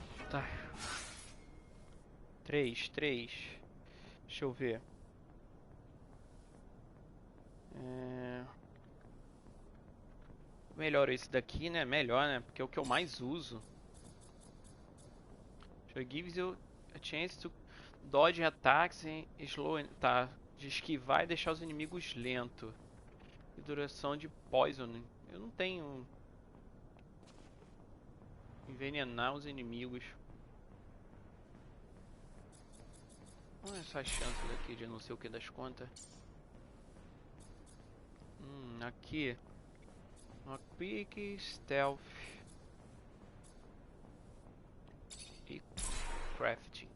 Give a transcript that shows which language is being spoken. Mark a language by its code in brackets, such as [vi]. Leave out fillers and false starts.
[pt] Tá. 3. Deixa eu ver. Melhor esse daqui, né? Melhor, né? Porque é o que eu mais uso. [en] It gives you a chance to dodge attacks and slow. [pt] Tá. De esquivar e deixar os inimigos lentos. E duração de poison. Eu não tenho. Envenenar os inimigos. Olha essa chance daqui de não sei o que das contas. Aqui. [en] Quick, stealth e crafting.